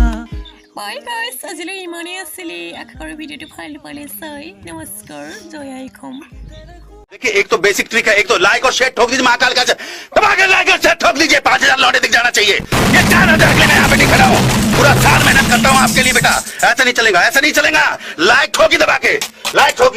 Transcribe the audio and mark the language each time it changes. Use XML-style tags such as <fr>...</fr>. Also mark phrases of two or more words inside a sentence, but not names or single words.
<en>Bye guys,</en> <as>আজিলৈ ইমানেই আছিলে আশা কৰোঁ ভিডিঅ'টো ভাল পালে চাই নমস্কাৰ জয় আই অসম</as> <hi>देखिए एक तो बेसिक ट्रिक है एक तो लाइक और शेयर ठोक दीजिए महाकाल का दबाकर लाइक और शेयर ठोक दीजिए 5000 लौटे दिख जाना चाहिए ये 4000 के लिए मैं यहाँ पे नहीं खड़ा हूँ पूरा साल मेहनत करता हूँ आपके लिए बेटा ऐसा नहीं चलेगा लाइक ठोकी दबा के लाइक ठोकी</hi>